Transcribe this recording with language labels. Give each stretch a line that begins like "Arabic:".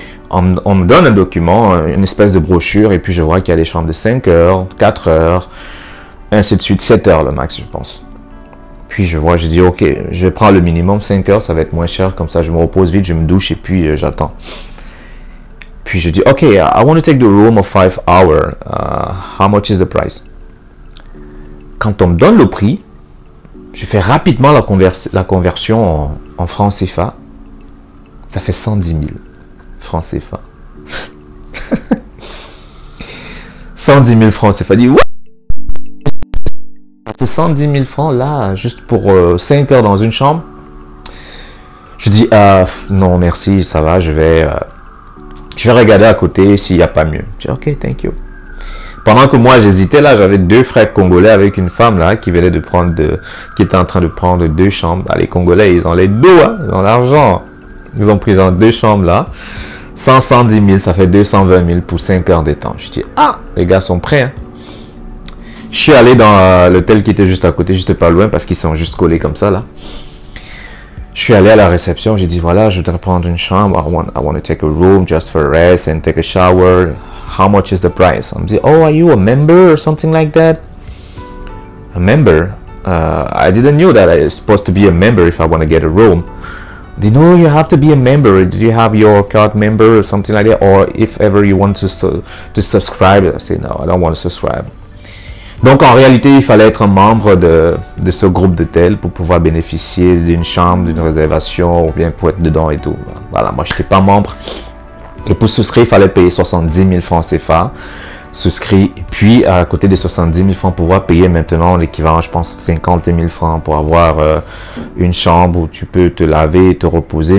French: On me donne un document, une espèce de brochure, et puis je vois qu'il y a des chambres de 5 heures, 4 heures, ainsi de suite, 7 heures le max, je pense. Puis je vois, je dis, ok, je vais prendre le minimum, 5 heures, ça va être moins cher, comme ça je me repose vite, je me douche, et puis j'attends. Puis je dis, ok,
English: I want to take the room of 5 hours. How much is the price?
French: Quand on me donne le prix, je fais rapidement la conversion en francs CFA. Ça fait 110 000 francs CFA. 110 000 francs CFA. Je dis, what? C'est 110 000 francs là, juste pour 5 heures dans une chambre. Je dis, non merci, ça va, je vais regarder à côté s'il n'y a pas mieux. Je dis,
English: ok, thank you.
French: Pendant que moi j'hésitais là, j'avais 2 frères congolais avec une femme là qui venait qui était en train de prendre 2 chambres. Les Congolais, ils ont les dos, hein, ils ont l'argent. Ils ont pris genre 2 chambres là. 110 000, ça fait 220 000 pour 5 heures de temps. Je dis, les gars sont prêts. Hein. Je suis allé dans l'hôtel qui était juste à côté, juste pas loin, parce qu'ils sont juste collés comme ça là. Je suis allé à la réception, j'ai dit, voilà, je voudrais prendre une chambre.
English: I want to take a room just for rest and take a shower. How much is the price?
French: On me dit,
English: oh, are you a member or something like that? A member? I didn't know that I was supposed to be a member if I want to get a room. They know you have to be a member. Do you have your card member or something like that? Or if ever you want to subscribe? I say, no, I don't want to subscribe.
French: Donc en réalité, il fallait être un membre de ce groupe d'hôtel pour pouvoir bénéficier d'une chambre, d'une réservation ou bien pour être dedans et tout. Voilà, moi je n'étais pas membre. Et pour souscrire, il fallait payer 70 000 francs CFA. Souscrit. Et puis à côté des 70 000 francs, pouvoir payer maintenant l'équivalent, je pense, 50 000 francs pour avoir une chambre où tu peux te laver et te reposer.